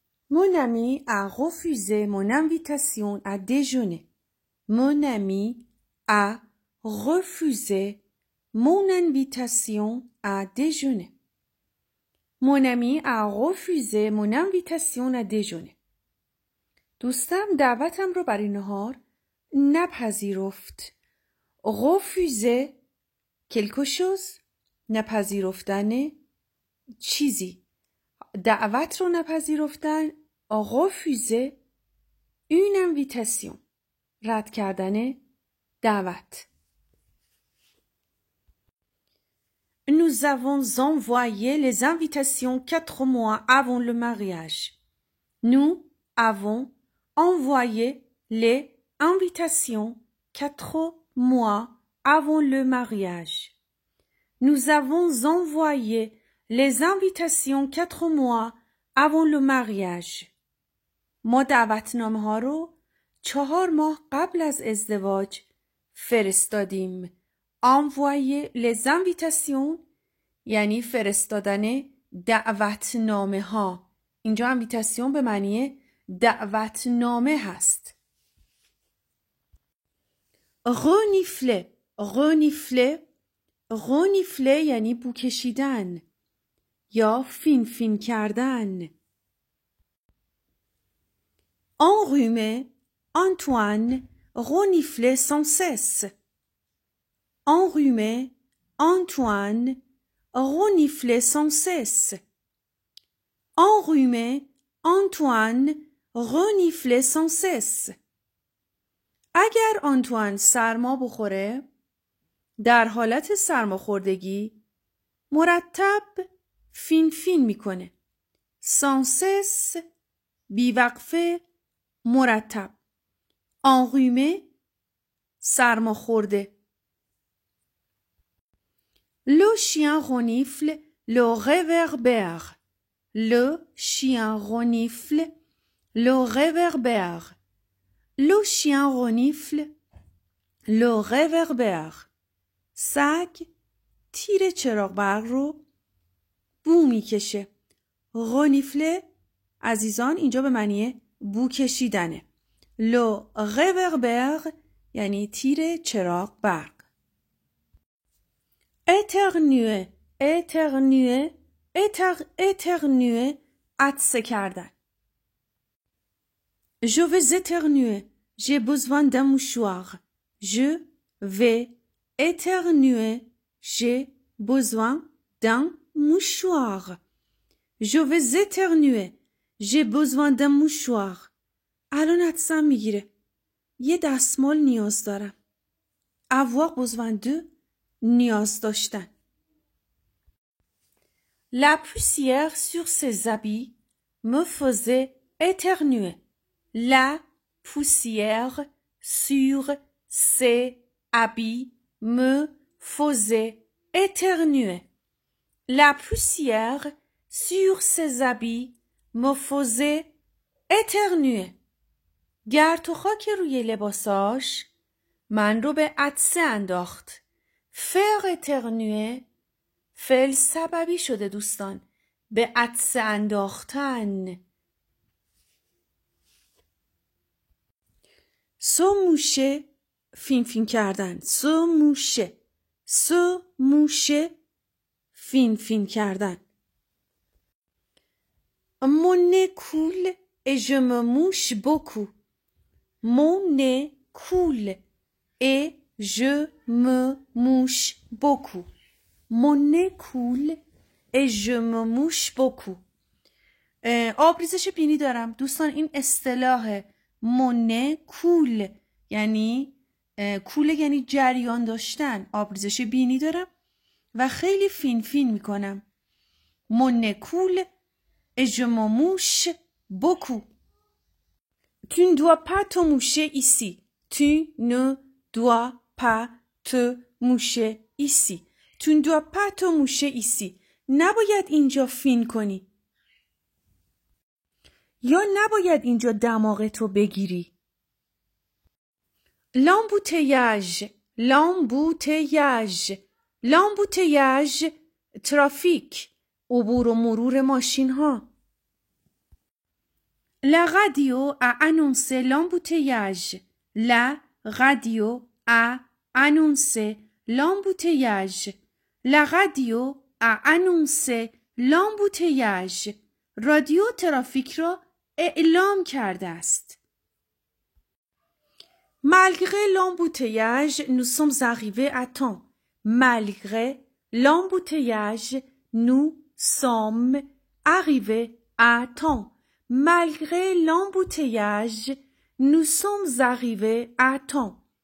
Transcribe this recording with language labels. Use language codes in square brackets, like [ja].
[fr] Mon ami a refusé mon invitation à déjeuner. Mon ami a refusé mon invitation à déjeuner. Mon ami a refusé mon invitation à déjeuner. [fa] دوستم دعوتم رو برای نهار نپذیرفت. [fr] refuser quelque chose [fa] نپذیرفتن چیزی. دعوت رو نپذیرفتن [fr] refuser une invitation. [fa] رد کردن دعوت. [fr] Nous avons envoyé les invitations 4 mois avant le mariage. Nous avons envoyé les invitations 4 mois avant le mariage. Nous avons envoyé les invitations 4 mois avant le mariage. [fa] ما دعوتنامه ها رو 4 ماه قبل از ازدواج فرستادیم. [fr] envoyer les invitations [fa] یعنی فرستادن دعوتنامه ها. اینجا invitation به معنی دعوتنامه هست. [fr] renifler renifler renifler [fa] یعنی بو کشیدن یا فین فین کردن. [fr] enrhumé Antoine reniflait sans cesse. enrhumé Antoine reniflait sans cesse. enrhumé Antoine reniflait sans cesse. [fa] اگر آنتوان سرما بخوره در حالت سرماخوردگی مرتب فین فین میکنه. [fr] sans cesse [fa] بیوقفه مرتب. enrhumé سرماخورده. [fr] Le chien renifle le réverbère. Le chien renifle le réverbère. Le chien renifle le réverbère. [fa] سگ تیر چراغ برق رو بو میکشه. renifle عزیزان اینجا به معنی بو کشیدنه. [fr] le réverbère [fa] یعنی تیر چراغ برق. [fr] éternuer éternuer éternuer [fa] عطسه کردن. [fr] je vais éternuer j'ai besoin d'un mouchoir. je vais éternuer j'ai besoin d'un mouchoir. je vais éternuer j'ai besoin d'un mouchoir. [fa] الان عطسم میگیره. یه دستمال نیاز دارم. [fr] avoir besoin de [fa] نیاز داشتن. [fr] La poussière sur ses habits me faisait éternuer. La poussière sur ses habits me faisait éternuer. La poussière sur ses habits me faisait éternuer. [fa] گرد و خاک روی لباساش من رو به عطسه انداخت. [fr] faire éternuer [fa] فعل سببی شده دوستان. به عطسه انداختن. [fr] se moucher [fa] فین فین کردن. [fr] se moucher se moucher [fa] فین فین کردن. [fr] mon nez coule et je me mouche beaucoup. mon nez coule et je me mouche beaucoup. mon nez coule et je me mouche beaucoup. [fa] آبریزش بینی دارم. دوستان این اصطلاح [fr] mon nez coule [fa] یعنی کوله یعنی جریان داشتن. آبریزش بینی دارم و خیلی فین فین میکنم. [fr] mon nez coule et je me mouche beaucoup. tu ne dois pas te moucher ici. tu ne dois pas te moucher ici. tu ne dois pas te moucher ici. [fa] نباید اینجا فین کنی. یا نباید اینجا دماغتو بگیری. [fr] l'embouteillage l'embouteillage l'embouteillage [fa] ترافیک عبور و مرور ماشین ها. [fr] La radio a annoncé l'embouteillage. La radio a annoncé l'embouteillage. La radio a annoncé l'embouteillage. [fa] رادیو ترافیک را اعلام کرده است. [fr] Malgré l'embouteillage, nous sommes arrivés à temps. Malgré l'embouteillage, nous sommes arrivés à temps. Malgré l'embouteillage, nous sommes arrivés à temps.